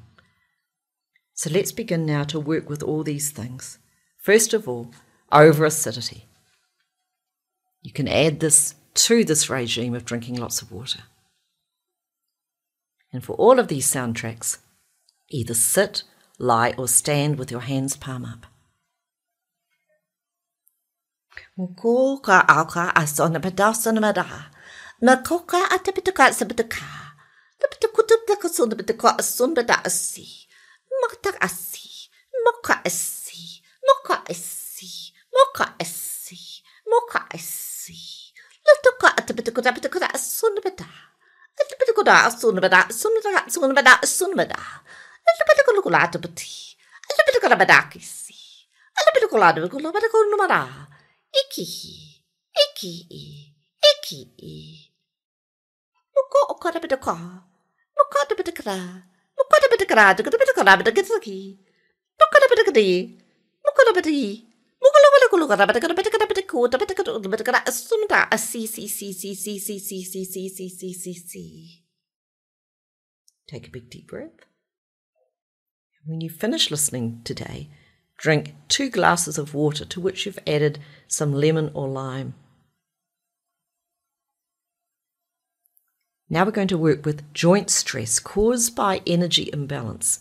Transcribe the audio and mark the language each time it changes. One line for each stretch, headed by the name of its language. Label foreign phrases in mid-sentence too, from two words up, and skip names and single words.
English: So let's begin now to work with all these things. First of all, over-acidity. You can add this to this regime of drinking lots of water. And for all of these soundtracks, either sit, lie, or stand with your hands palm up. Mukoka aka asona badasona mada. Makoka atapituka sabatuka. The pitukutup the casunda batuka asunda da asi. Mokta asi. Moka asi. Moka asi. Moka asi. Moka asi. Latuka atapituka pituka asunda bada. Atapituka asunda bada. Asunda bada. Asunda bada. Atapituka atapati. Atapituka badakisi. Atapituka atapituka numara. Iki, iki, iki. Muko okada bedaka, mukada bedakara, mukada bedakara, bedakara bedakaki, mukada bedakadi, mukada bedi, mukala bedakara bedakara bedaku, bedakara asumda a c. Take a big deep breath. When you finish listening today, drink 2 glasses of water to which you've added some lemon or lime. Now we're going to work with joint stress caused by energy imbalance.